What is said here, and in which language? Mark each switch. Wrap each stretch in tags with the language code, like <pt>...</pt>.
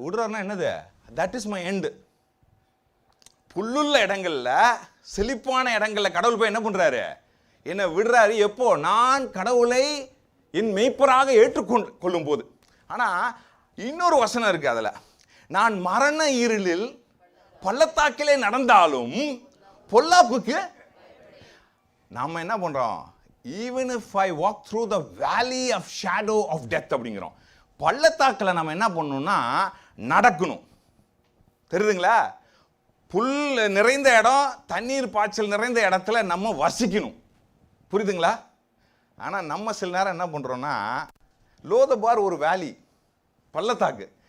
<ta>விடுறாருன்னா என்னது,</ta> <en>That is my end.</en> <ta>புல்லுள்ள இடங்கள்ல, செழிப்பான இடங்கள்ல கடவுள் போய் என்ன பண்றாரு, என்ன விடுறாரு. எப்போ, நான் கடவுளை என் மெய்ப்பராக ஏற்றுக்கொள்ளும் போது. ஆனா இன்னொரு வசனம் இருக்கு, அதுல நான் மரண இருளில் பள்ளத்தாக்கிலே நடந்தாலும் பொல்லாப்புக்கு நாம என்ன பண்றோம்?</ta> <en>even if I walk through the valley of shadow of death</en> <ta>அப்படிங்கிறோம். பள்ளத்தாக்கில் நம்ம என்ன பண்ணணும்னா நடக்கணும். தெரியுதுங்களா? புல் நிறைந்த இடம், தண்ணீர் பாய்ச்சல் நிறைந்த இடத்துல நம்ம வசிக்கணும். புரியுதுங்களா? ஆனால் நம்ம சில நேரம் என்ன பண்ணுறோன்னா, லோதபார் ஒரு வேலி, பள்ளத்தாக்கு.</ta>